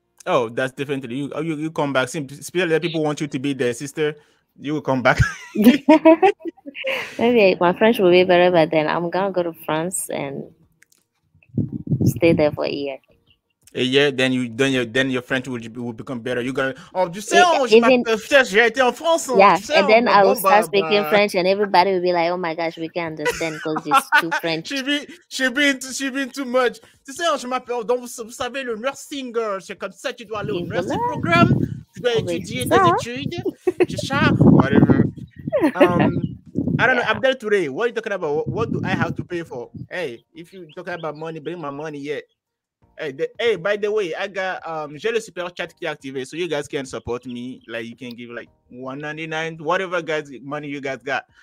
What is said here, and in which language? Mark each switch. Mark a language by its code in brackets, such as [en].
[en] Oh, that's definitely you come back. Especially that people want you to be their sister, you will come back. Maybe my French will be better, but then I'm gonna go to France and stay there for a year. A year, then your French will become better. You're gonna [fr] tu sais, j'ai été en France. [en] Yeah, and then I will start speaking French, and everybody will be like, "Oh my gosh, we can't understand because it's too French." She been too much. [fr] Tu sais, je m'appelle. Donc vous savez le nursing, c'est comme ça. Tu dois aller au nursing programme. Tu dois étudier des études. C'est ça. [en] Whatever. I don't know. Abdel Touré, what are you talking about? What do I have to pay for? Hey, if you're talking about money, bring my money yet. Hey, by the way, I got [fr] j'ai le super chat qui est activé, [en] so you guys can support me. Like you can give like $1.99, whatever guys money you guys got.